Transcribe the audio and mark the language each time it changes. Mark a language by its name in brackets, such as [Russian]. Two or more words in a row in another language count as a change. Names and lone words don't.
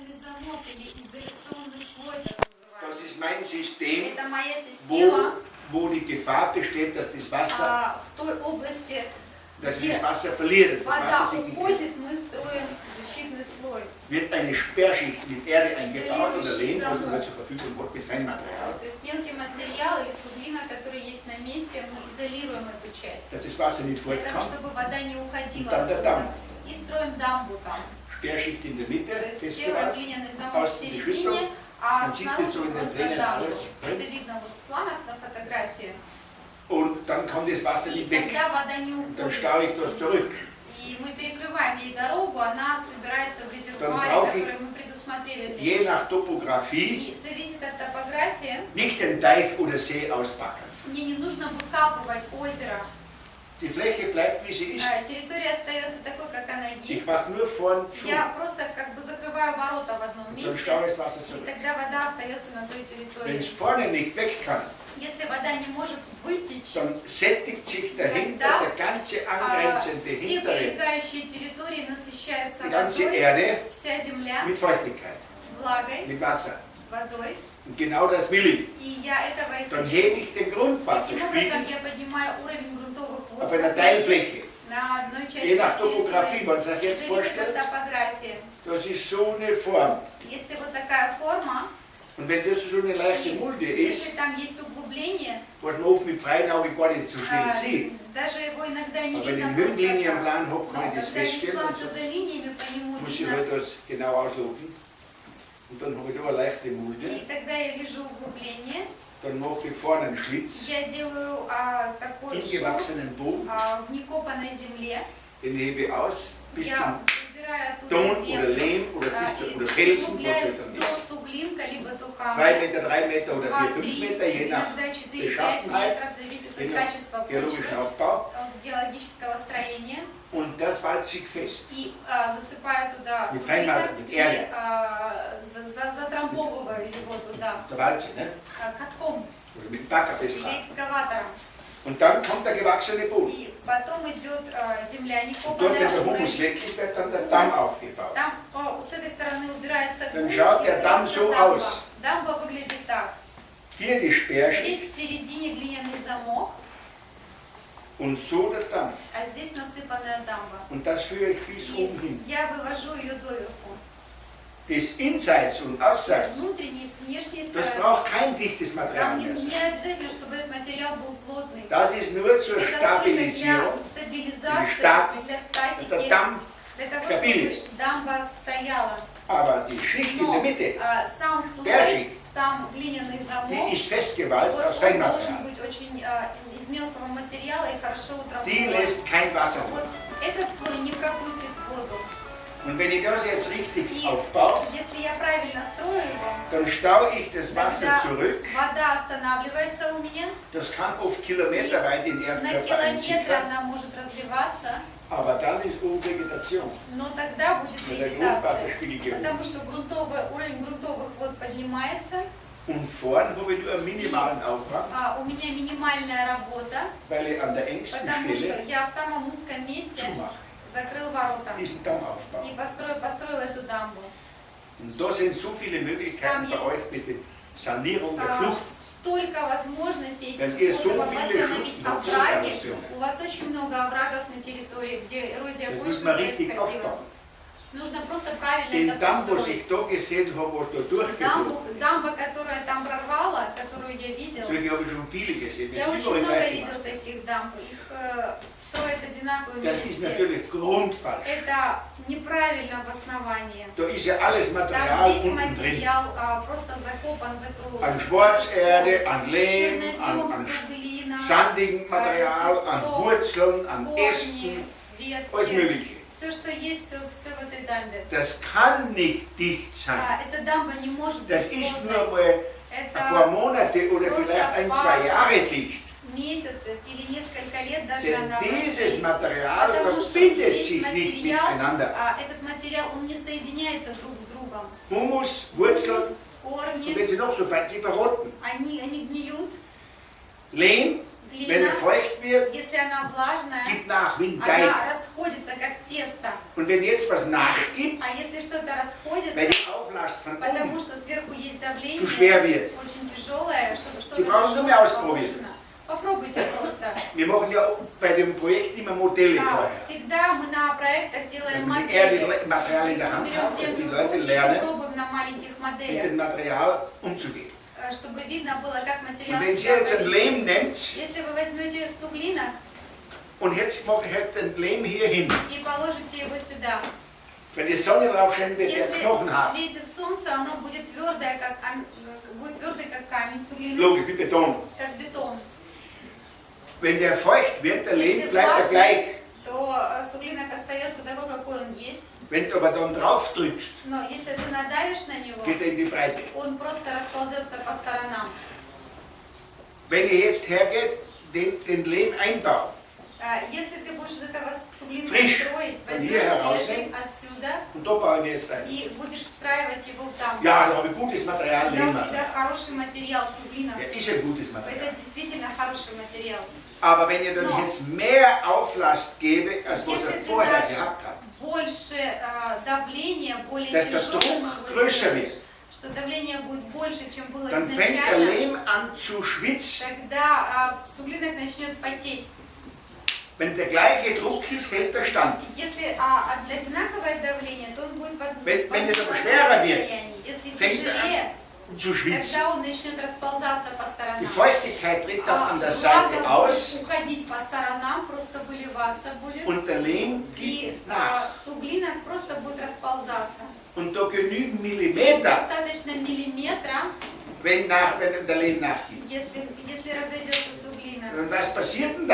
[Russian] замок или изоляционный слой, так [German] Das [Russian] называемый. [German] ist mein System, [Russian] Это моя система [German] wo die Gefahr besteht, dass das Wasser, [Russian] в той области, [German] dass wir [Russian] где [German] das Wasser verlieren, dass das [Russian] вода [German] Wasser sich nicht [Russian] уходит, мы строим защитный слой. [German] wird eine Sperrschicht mit Erde eingebaut oder Lehm, oder zur Verfügung wird mit Feinmaterial, [Russian] То есть мелкий материал или суглина, который есть на месте, мы изолируем эту часть. [German] dass das Wasser nicht [Russian] Для того, [German] fortkommt. [Russian] чтобы вода не уходила Там, да, там. оттуда. И строим дамбу там. [German] Sperrschicht in der Mitte, [Russian] То есть первый [German] festgewachsen, [Russian] глиняный замок в [German] außen die [Russian] середине, [German] Schüttung, [Russian] а [German] man sieht das [Russian] снаружи [German] so in den [Russian] просто [German] Plänen [Russian] дамбу. [German] alles [Russian] Это [German] drin. [Russian] видно вот в планах на фотографии. [German] Und dann kommt das Wasser [Russian] И [German] nicht weg. [Russian] тогда вода не [German] Und dann [Russian] уходит. [German] staue ich das zurück. [Russian] И мы перекрываем ей дорогу, она собирается в резервуаре, [German] brauche ich- [Russian] который мы предусмотрели для [German] Je [Russian] нее. [German] nach Topografie [Russian] И зависит от топографии. [German] nicht den Teich oder See ausbacken. [Russian] Мне не нужно выкапывать озеро. [German] Die Fläche bleibt wie sie ist. [Russian] Территория остается такой, как она [German] Ich [Russian] есть. [German] mache nur vorn zu. [Russian] Я просто как бы закрываю ворота в одном [German] Und dann [Russian] месте, [German] staue ich das Wasser [Russian] и [German] zurück. [Russian] тогда вода остается на той [German] Wenn [Russian] территории. [German] es vorne nicht weg kann, [Russian] Если вода не может вытечь, [German] dann sättigt sich dahinter der ganze angrenzende [Russian] все [German] hintere, [Russian] прилегающие территории насыщаются [German] die ganze [Russian] водой, [German] Erde [Russian] вся земля [German] mit Feuchtigkeit, [Russian] влагой, [German] mit Wasser. [Russian] водой. [German] Und genau das will ich. [Russian] И я этого и [German] Dann [Russian] хочу. [German] hebe ich den [Russian] Таким образом, [German] Grundwasserspiegel [Russian] я поднимаю уровень грунтовых вод [German] auf einer Teilfläche. [Russian] на одной части [German] Je nach Topografie, [Russian] территории. [German] man sich jetzt [Russian] Зависит от [German] vorstellt, [Russian] топографии. [German] das ist so eine Form. [Russian] Если вот такая форма, [German] Und wenn das so eine leichte Mulde [Russian] если [German] ist, [Russian] там есть углубление, [German] was man oft mit freiem Auge gar nicht so viel sieht, [Russian] даже его иногда не [German] aber wenn ich [Russian] видно [German] einen [Russian] просто так. [German] Höhenlinienplan habe, kann [Russian] Но [German] ich das [Russian] когда есть [German] feststellen. [Russian] план [German] Und [Russian] за [German] so [Russian] линиями, по нему [German] muss ich [Russian] видно. [German] halt das genau ausloten. Und dann habe ich da eine leichte Mulde. [Russian] И тогда я вижу углубление. [German] Dann mache ich vorne einen Schlitz [Russian] Я делаю такой [German] im [Russian] шов [German] gewachsenen Boden, [Russian] в некопанной земле. [German] den hebe ich aus bis [Russian] Я [German] zum [Russian] убираю оттуда [German] Ton oder [Russian] землю. [German] Lehm oder bis zu, oder Felsen, was es dann [Russian] до [German] ist. [Russian] суглинка, либо до [German] 2 [Russian] камня. [German] Meter, 3 Meter oder 4, 5 [Russian] 2-3, [German] Meter, je nach [Russian] иногда 4-5 [German] Beschaffenheit, [Russian] метров, зависит [German] je [Russian] от [German] nach [Russian] качества [German] geologischen [Russian] почвы, [German] Aufbau. [Russian] от геологического строения. [German] Und das walzt sich fest. [Russian] И засыпаю туда [German] Mit [Russian] суглинок [German] Feinmaterial, mit [Russian] и [German] Erde. [Russian] затрамбовываю его туда [German] Der Walze, ne? [Russian] катком [German] Oder mit dem Bagger [Russian] или [German] festhalten. [Russian] экскаватором. [German] Und dann kommt der gewachsene Boden. [Russian] И потом идет земля [German] Und dort, [Russian] некопанная, [German] wenn der Humus [Russian] уровень. [German] weg ist, wird dann der Damm aufgebaut. [Russian] Там с этой стороны убирается [German] Dann [Russian] гумус, [German] schaut [Russian] и [German] der Damm [Russian] строится [German] so [Russian] дамба. [German] aus. [Russian] Дамба выглядит так. [German] Hier die Sperrschicht [Russian] Здесь в середине глиняный замок, [German] und so der Damm. [Russian] а здесь насыпанная дамба. [German] Und das führe ich bis [Russian] И [German] oben hin. [Russian] я вывожу ее доверху. [German] Das Inseits und Abseits, [Russian] Внутренней, с внешней [German] das [Russian] стороны. [German] braucht kein dichtes Material [Russian] Там не [German] mehr sein. [Russian] обязательно, чтобы этот материал был плотный. [German] Das ist nur zur [Russian] Это только для [German] Stabilisierung, [Russian] стабилизации, [German] Statik, [Russian] для [German] dass der [Russian] статики, [German] Damm [Russian] для того, [German] stabil [Russian] чтобы [German] ist. [Russian] дамба стояла. [German] Aber die Schicht in [Russian] Но [German] der Mitte, [Russian] сам слой, [German] Sperrschicht, [Russian] сам глиняный [German] die [Russian] замок, [German] ist festgewalzt aus [Russian] он должен [German] Feinmaterial. [Russian] быть очень из мелкого материала и хорошо [German] Die [Russian] утрамбован. [German] lässt kein Wasser [Russian] Вот [German] durch. [Russian] этот слой не пропустит воду. [German] Und wenn ich das jetzt richtig [Russian] И [German] aufbaue, [Russian] если я правильно строю его, [German] dann staue ich das Wasser [Russian] тогда [German] zurück. [Russian] вода останавливается у меня. [German] Das kann oft kilometerweit in den [Russian] На [German] Erdkörper [Russian] километры [German] einsickern, [Russian] она может разливаться, [German] aber dann ist oben Vegetation. [Russian] но тогда будет [German] Wenn der [Russian] вегетация. [German] Grundwasserspiegel gehoben [Russian] Потому [German] ist. [Russian] что уровень грунтовых вод поднимается, [German] Und vorn habe ich nur einen minimalen Aufwand, [Russian] у меня минимальная работа, [German] weil ich an der engsten [Russian] потому что [German] Stelle [Russian] я в самом узком месте [German] zumache, [Russian] закрыл ворота [German] diesen Damm aufbaue. [Russian] и построил эту дамбу. [German] Und da sind so viele Möglichkeiten bei euch mit der Sanierung der Schlucht. [Russian] Столько возможностей [German] Wenn [Russian] этих [German] ihr so [Russian] способов [German] viele [Russian] восстановить [German] Schluchten [Russian] овраги. [German] habt, [Russian] У вас очень много оврагов на территории, где эрозия [German] Das [Russian] почвы [German] muss man richtig [Russian] происходила. [German] aufbauen. [Russian] Нужно просто правильно [German] Den [Russian] это [German] Damm, was [Russian] построить. [German] ich da gesehen habe, wo da durchgedrungen ist, [Russian] Дамба, которая там прорвала, которую я видела, [German] solche habe ich schon viele gesehen. Das [Russian] я [German] ist [Russian] очень [German] überall [Russian] много [German] gleich [Russian] видел [German] gemacht. [Russian] таких дамб. Их строят одинаково [German] Das ist [Russian] вместе. [German] natürlich grundfalsch. [Russian] Это неправильно обоснование. [German] Da ist ja alles [Russian] Там [German] Material [Russian] весь [German] unten drin. [Russian] материал просто закопан в эту [German] An Schwarzerde, an Lehm, [Russian] чернозем, [German] an [Russian] суглина, [German] sandigem Material, an [Russian] песок, [German] Wurzeln, an [Russian] корни, [German] Ästen, alles [Russian] ветки. [German] Mögliche. [Russian] Все, что есть, все в этой дамбе. [German] Das kann nicht dicht sein. [Russian] Эта дамба не может [German] Das [Russian] быть [German] ist nur [Russian] плотной. [German] mal ein paar [Russian] Это [German] Monate oder vielleicht ein, zwei Jahre dicht. [Russian] месяцев или несколько лет даже [German] Denn [Russian] она [German] dieses [Russian] простоит. [German] Material [Russian] Потому что [German] verbindet [Russian] весь [German] sich nicht [Russian] материал, [German] miteinander. [Russian] этот материал, он не соединяется друг с другом. [German] Humus, Wurzeln, [Russian] Корни, [German] und wenn sie noch so fein, sie verrotten. [Russian] они гниют. [German] Lehm, wenn [Russian] Глина, [German] er feucht wird, [Russian] если она влажная, [German] gibt nach wie ein Teig. [Russian] она расходится как тесто. [German] Und wenn jetzt was nachgibt, [Russian] А если что-то расходится, [German] wenn ich auflasst von [Russian] Потому [German] oben [Russian] что сверху есть давление, [German] zu schwer wird. [Russian] очень тяжелое, что [German] Sie brauchen nur mehr ausprobieren. [Russian] Попробуйте просто. [German] Wir machen ja bei dem Projekt immer Modelle vorher. [Russian] Всегда мы на проектах делаем [German] Wenn die Erde [Russian] модели. [German] Material in der Hand hat, dass die Leute lernen, [Russian] Пробуем на маленьких [German] mit [Russian] моделях, [German] dem Material umzugehen. [Russian] чтобы видно было, как материал [German] Und wenn Sie [Russian] себя [German] jetzt ein [Russian] поведет. [German] Lehm nimmt [Russian] Если вы возьмете суглинок [German] und jetzt mache ich halt den Lehm hier hin, [Russian] и положите его сюда, [German] wenn die Sonne drauf scheint, wird der [Russian] если [German] knochenhart. [Russian] светит солнце, оно будет твердое, будет твердый, как камень, суглинок, [German] Logisch, wie Beton. [Russian] как бетон. [German] Wenn der feucht wird, der Lehm [Russian] Если [German] bleibt er [Russian] влажный, [German] gleich. [Russian] то суглинок остается такой, какой он есть. [German] Wenn du aber dann drauf drückst, [Russian] Но если ты надавишь на него, [German] geht er in die Breite. [Russian] он просто расползется по сторонам. [German] Wenn ich jetzt hergehe, den Lehm einbaue, [Russian] Если ты будешь из этого суглинка [German] Frisch. [Russian] строить, [German] Von [Russian] возьмешь [German] hier heraus. [Russian] свежий отсюда [German] und da baue ich jetzt ein. [Russian] и будешь встраивать его в дамбу. [German] Ja, da habe ich gutes Material, [Russian] Когда у [German] Lehmmaterial. [Russian] тебя хороший материал суглинок, [German] Ja, ist ein gutes [Russian] это [German] Material. [Russian] действительно хороший материал. [German] Aber wenn ich dann [Russian] No. [German] jetzt mehr Auflast gebe, als was [Russian] Если [German] er [Russian] ты [German] vorher [Russian] дашь [German] gehabt hat, [Russian] больше давления, более [German] Dass der [Russian] тяжелым [German] Druck [Russian] его [German] größer [Russian] сделаешь, [German] wird. [Russian] что давление будет больше, чем было [German] dann fängt der [Russian] изначально, [German] Lehm an zu schwitzen. [Russian] тогда суглинок начнет потеть. [German] Wenn der gleiche Druck ist, hält er stand. [Russian] Если одинаковое давление, то он будет в одном [German] Wenn es aber schwerer wird, [Russian] состоянии. Если [German] fängt er [Russian] тяжелее, [German] Zu schwitzen. [Russian] тогда он начнет расползаться по [German] Die [Russian] сторонам. [German] Feuchtigkeit tritt dann an der [Russian] Влага [German] Seite [Russian] будет [German] aus [Russian] уходить по сторонам, просто выливаться будет. [German] und der Lehm [Russian] И [German] gibt nach. [Russian] суглинок просто будет расползаться. [German] Und da genügen [Russian] И [German] Millimeter, [Russian] достаточно миллиметра, [German] wenn der Lehm nachgibt. [Russian] если разойдется суглинок. [German] Und was passiert denn dann?